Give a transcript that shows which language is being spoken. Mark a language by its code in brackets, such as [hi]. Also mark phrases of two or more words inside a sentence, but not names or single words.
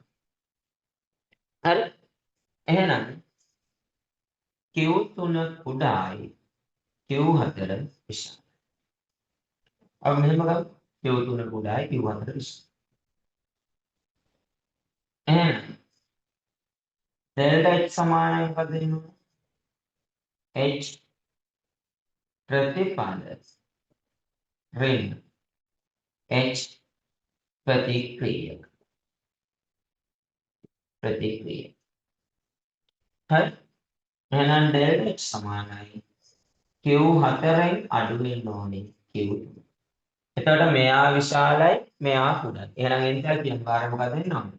[si] හරි? එහෙනම් Q3 කුඩායි Q4 විශාලයි. අපි මෙහෙම ගමු. Q3 කුඩායි Q4 විශාලයි. එහෙනම් ඩෙල්ටා H සමානයි මොකද වෙන්නේ? H ප්‍රතිඵල ඍණ H ප්‍රතික්‍රියක හරි එහෙනම් ඩෙල්ටා H සමානයි Q4න් අඩු වෙන්න ඕනේ Q3. එතකොට මෙයා විශාලයි මෙයා කුඩායි. එහෙනම් එන්තල්පියන් කාර්ය මොකද වෙන්න ඕනේ?